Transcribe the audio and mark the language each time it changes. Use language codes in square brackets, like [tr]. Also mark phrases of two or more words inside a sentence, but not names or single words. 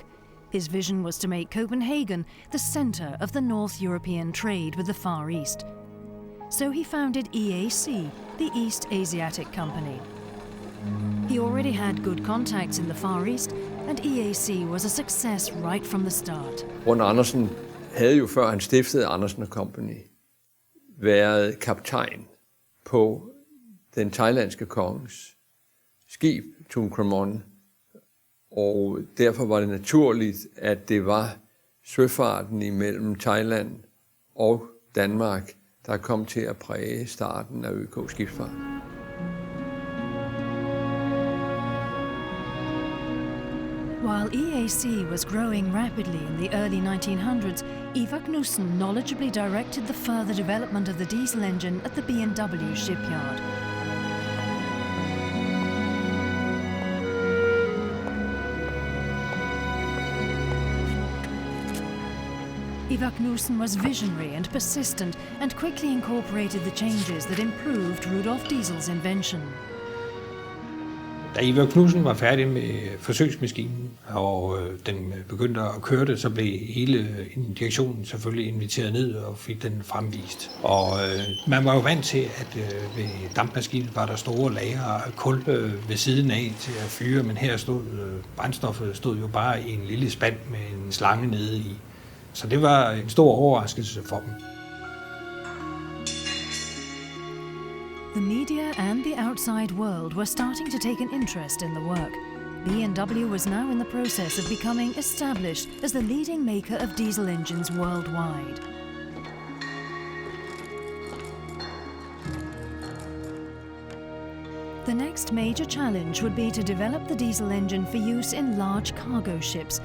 [en] His vision was to make Copenhagen the centre of the North European trade with the Far East. So he founded EAC, the East Asiatic Company. He already had good contacts in the Far East, and EAC was a success right from the start. [da] Brun Andersen havde jo før han stiftede Andersen & Company været kaptajn på den thailandske konges skib, Tungkramon, og derfor var det naturligt, at det var søfarten imellem Thailand og Danmark, der kom til at præge starten af ØK-skibsfart. [en] While EAC was growing rapidly in the early 1900s, Ivar Knudsen knowledgeably directed the further development of the diesel engine at the B&W shipyard. Ivar Knudsen was visionary and persistent, and quickly incorporated the changes that improved Rudolf Diesel's invention. [da] Da Ivar Knudsen var færdig med forsøgsmaskinen, og den begyndte at køre det, så blev hele direktionen selvfølgelig inviteret ned og fik den fremvist. Og man var jo vant til, at ved dampmaskinen var der store lagre af kul ved siden af til at fyre, men her stod brændstoffet jo bare i en lille spand med en slange nede i. Så det var en stor overraskelse for dem. [en] The media and the outside world were starting to take an interest in the work. B&W was now in the process of becoming established as the leading maker of diesel engines worldwide. The next major challenge would be to develop the diesel engine for use in large cargo ships.